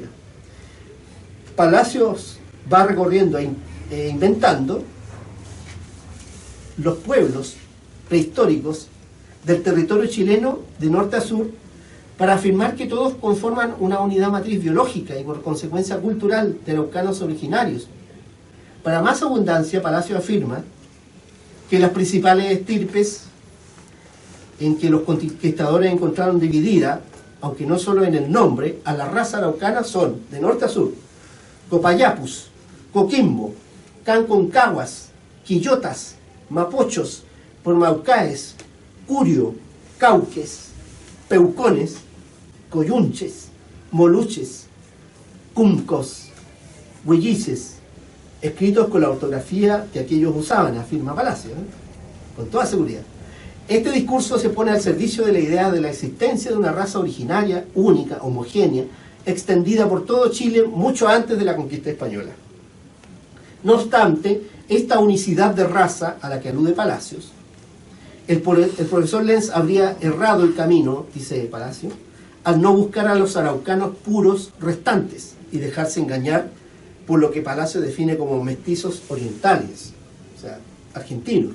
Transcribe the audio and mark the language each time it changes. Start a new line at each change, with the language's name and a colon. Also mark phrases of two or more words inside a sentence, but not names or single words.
Spanish: Palacios va recorriendo e inventando los pueblos prehistóricos del territorio chileno de norte a sur para afirmar que todos conforman una unidad matriz biológica y por consecuencia cultural de araucanos originarios. Para más abundancia, Palacio afirma que las principales estirpes en que los conquistadores encontraron dividida, aunque no solo en el nombre, a la raza araucana son, de norte a sur, Copayapus, Coquimbo, Canconcaguas, Quillotas, Mapochos, Pormaucaes, Curio, Cauques, Peucones, Coyunches, Moluches, Cumcos, Huillices, escritos con la ortografía que aquellos usaban, afirma Palacio, con toda seguridad. Este discurso se pone al servicio de la idea de la existencia de una raza originaria, única, homogénea, extendida por todo Chile mucho antes de la conquista española. No obstante, esta unicidad de raza a la que alude Palacios, el profesor Lenz habría errado el camino, dice Palacio, al no buscar a los araucanos puros restantes y dejarse engañar por lo que Palacio define como mestizos orientales, o sea, argentinos.